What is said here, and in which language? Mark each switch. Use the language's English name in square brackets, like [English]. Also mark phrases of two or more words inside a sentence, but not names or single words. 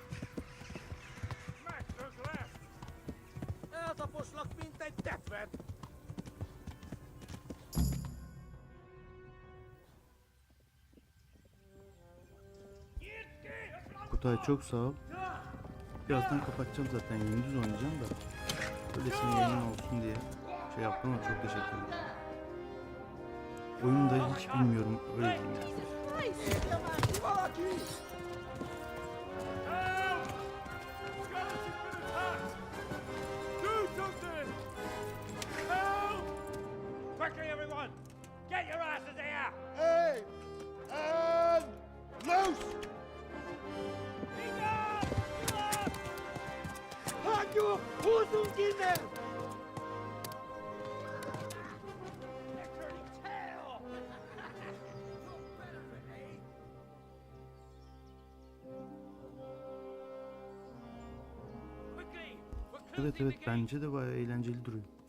[English] Masters left! [Hungarian] Eltaposlak, mint egy tetvet! [Turkish] Kutay çok sağ ol. Birazdan kapatacağım zaten. Yeni düz oynayacağım da. Öylesine yayın olsun diye şey yaptım ama çok teşekkür ederim. Oyunu da hiç bilmiyorum. Öyle diyeyim yani. [English] Quickly, everyone! Get your asses here! Hey! And loose! Halt your horses in there! [Turkish] Evet evet, bence de bayağı eğlenceli duruyor.